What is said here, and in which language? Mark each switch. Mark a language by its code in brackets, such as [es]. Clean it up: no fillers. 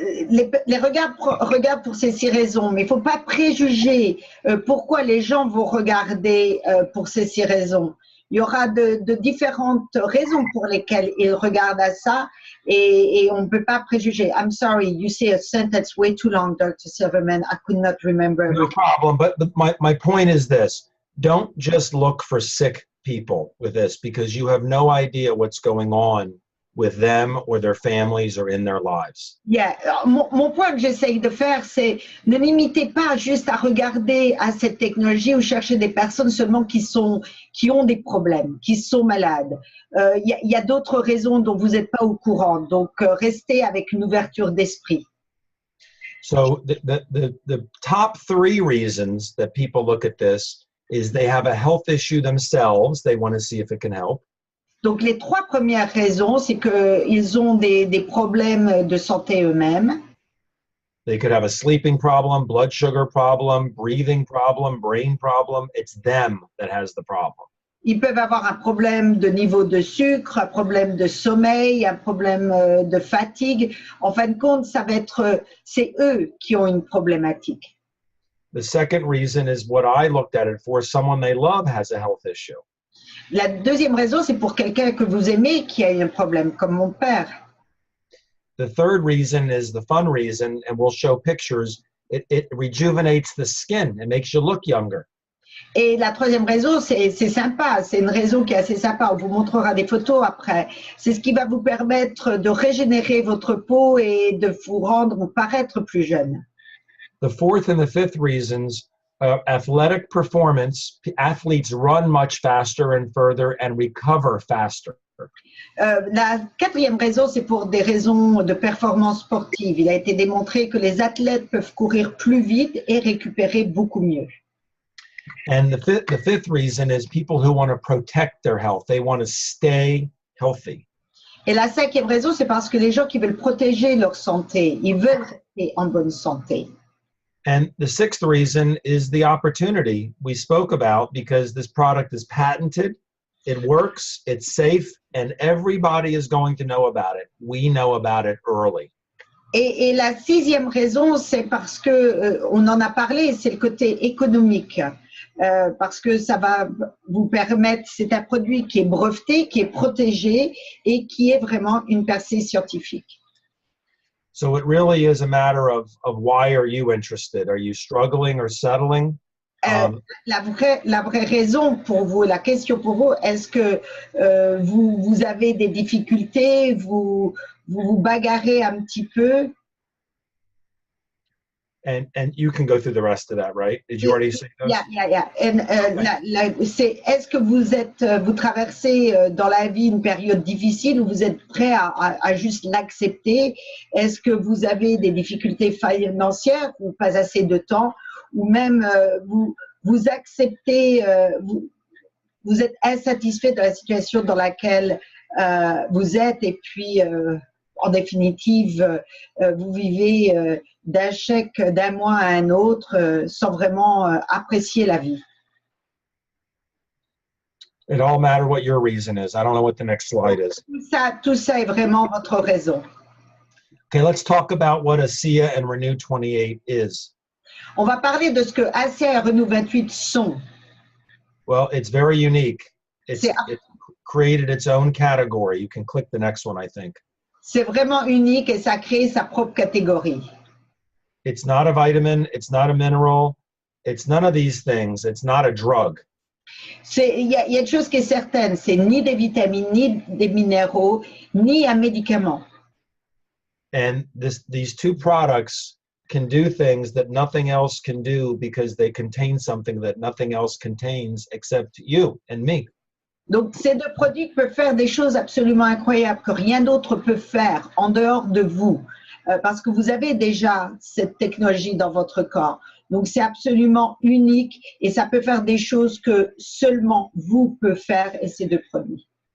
[fr] Les regardent pour ces 6 raisons, mais il ne faut pas préjuger pourquoi les gens vont regarder pour ces 6 raisons. Il y aura de différentes raisons pour lesquelles ils regardent à ça et on ne peut pas préjuger. [en] I'm sorry, you say a sentence way too long, Dr. Silverman. I could not remember. No problem, but my point is this. Don't just look for sick people with this because you have no idea what's going on with them or their families or in their lives. Yeah. [fr] Mon point que j'essaye de faire, c'est ne limitez pas juste à regarder à cette technologie ou chercher des personnes seulement qui ont des problèmes, qui sont malades. Il y a d'autres raisons dont vous n'êtes pas au courant. Donc, restez avec une ouverture d'esprit. [en] So the top 3 reasons that people look at this is they have a health issue themselves. They want to see if it can help. [fr] Donc, les 3 premières raisons, c'est qu'ils ont des problèmes de santé eux-mêmes. [en] They could have a sleeping problem, blood sugar problem, breathing problem, brain problem. It's them that has the problem. [fr] Ils peuvent avoir un problème de niveau de sucre, un problème de sommeil, un problème de fatigue. En fin de compte, c'est eux qui ont une problématique. [en] The second reason is what I looked at it for. Someone they love has a health issue. [fr] La deuxième raison, c'est pour quelqu'un que vous aimez qui a un problème, comme mon père. [en] The third reason is the fun reason, and we'll show pictures. It rejuvenates the skin. It makes you look younger. [fr] Et la troisième raison, c'est sympa, c'est une raison qui est assez sympa. On vous montrera des photos après. C'est ce qui va vous permettre de régénérer votre peau et de vous rendre paraître plus jeune. [en] The fourth and the fifth reasons, athletic performance. Athletes run much faster and further and recover faster. [fr] La quatrième raison, c'est pour des raisons de performance sportive. Il a été démontré que les athlètes peuvent courir plus vite et récupérer beaucoup mieux. [en] And the fifth reason is people who want to protect their health. They want to stay healthy. [fr] Et la cinquième raison, c'est parce que les gens qui veulent protéger leur santé, ils veulent rester en bonne santé. [en] And the sixth reason is the opportunity we spoke about because this product is patented, it works, it's safe, and everybody is going to know about it. We know about it early. [fr] Et la sixième raison, c'est parce que on en a parlé, c'est le côté économique. Parce que ça va vous permettre, c'est un produit qui est breveté, qui est protégé et qui est vraiment une percée scientifique. [en] So it really is a matter of why are you interested? Are you struggling or settling? [fr] La vraie raison pour vous, la question pour vous, est-ce que vous avez des difficultés, vous bagarrez un petit peu? [en] And you can go through the rest of that, right? Did you already say those? Yeah. [fr] And, est-ce que vous traversez dans la vie une période difficile ou vous êtes prêt à juste l'accepter? Est-ce que vous avez des difficultés financières ou pas assez de temps? Ou même vous acceptez, vous êtes insatisfait de la situation dans laquelle vous êtes et puis en définitive vous vivez d'un chèque d'un mois à un autre sans vraiment apprécier la vie. [en] It all matter what your reason is. I don't know what the next slide is. [fr] Tout ça est vraiment votre raison. [en] Okay, let's talk about what Asea and Renew 28 is. [fr] On va parler de ce que Asea et Renew 28 sont. [en] Well, it's very unique. It created its own category. You can click the next one, I think. [fr] C'est vraiment unique et ça a créé sa propre catégorie. [en] It's not a vitamin. It's not a mineral. It's none of these things. It's not a drug. [fr] Il y a une chose qui est certaine, c'est ni des vitamines, ni des minéraux, ni un médicament. [en] And these two products can do things that nothing else can do because they contain something that nothing else contains except you and me. [fr] Donc, ces deux produits peuvent faire des choses absolument incroyables que rien d'autre peut faire en dehors de vous, parce que vous avez déjà cette technologie dans votre corps. Donc, c'est absolument unique et ça peut faire des choses que seulement vous pouvez faire et ces deux produits.